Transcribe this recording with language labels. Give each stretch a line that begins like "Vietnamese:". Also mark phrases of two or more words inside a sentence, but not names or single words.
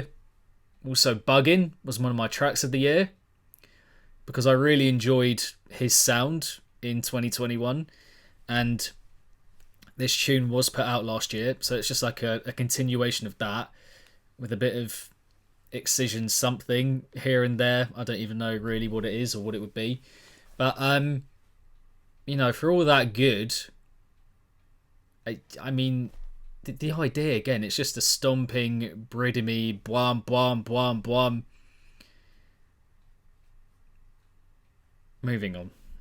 English: Also, Buggin' was one of my tracks of the year because I really enjoyed his sound in 2021, and this tune was put out last year, so it's just like a continuation of that with a bit of Excision something here and there. I don't even know really what it is or what it would be, but you know, for all that good, I mean, the idea again, it's just a stomping bridimy bwam bwam bwam bwam. Moving on.